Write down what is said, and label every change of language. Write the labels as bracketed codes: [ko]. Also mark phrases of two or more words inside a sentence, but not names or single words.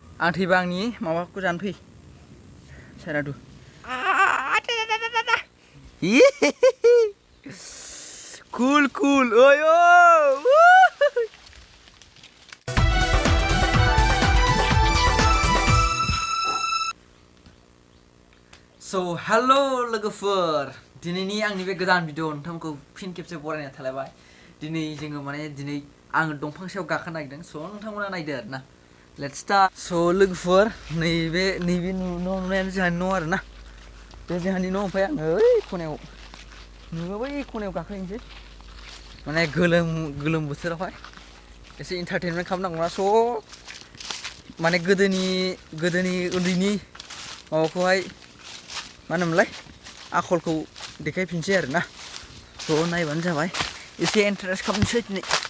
[brx] आं थैबा आंनि माबाखौ जानो फै सारादु [en] cool cool oy So hello [brx] लोगोफोर दिनैनि आंनि बे गोदान भिडिअ नोंथांमोनखौ फिन खेबसे बरायनाय थालायबाय दिनै जोङो माने दिनै आङो दंफां सायाव गाखोनो नागिरदों स' नोंथांमोना नायदो आरोना [en] let's start [brx] स' लोगोफोर नैबे नुनायानो जोंहानि न' आरोना बे जोंहानि न' ओमफ्राय आङो ओइ खनायाव नुयो बै खनायाव गाखोहैनोसै माने गोलोम बोथोरावहाय एसे एन्टारटेनमेन्ट खालामनांगौना स' माने गोदोनि उन्दैनि माबाखौहाय मा होनोमोनलाय आखलखौ देखायफिनसै आरोना स' नायबानो जाबाय एसे इन्टारेस्ट खालामनोसै दिनै